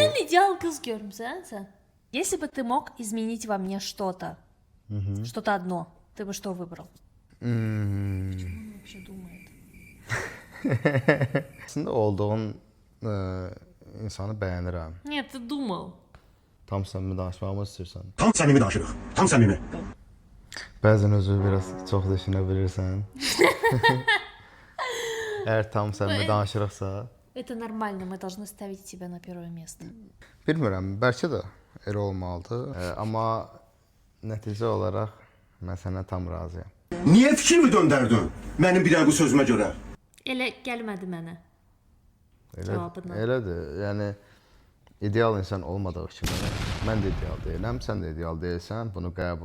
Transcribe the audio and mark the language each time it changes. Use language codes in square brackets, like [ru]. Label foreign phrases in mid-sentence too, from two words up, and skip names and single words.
[az] ideal kız görmüsən sən? [ru] Если бы ты mог изменить во мне что-то, что-то одно, ты бы что выбрал? Что он вообще думает? [az] Aslında olduğun insanı bəyənirəm. [ru] Нет, ты думал. [az] Tam səmimi danışmağımı istəyirsən. Tam səmimi danışırıq. Tam səmimi. Bəzən özü biraz çox düşünə bilirsən. Əgər tam səmimi danışırıqsa, [ru] Это нормально, мы должны ставить тебя на первое место. [az] bilmirəm, bəlkə də elə olmalıdır. Amma nəticə olaraq mən sənə tam razıyam. Niyə fikrimi döndərdin? Mənim bir dənə bu sözümə görə. Elə gəlmədi mənə. Cavabından. Elədir. Yəni ideal insan olmadığı kimi mən də ideal deyiləm, sən də ideal deyilsən, bunu qəbul.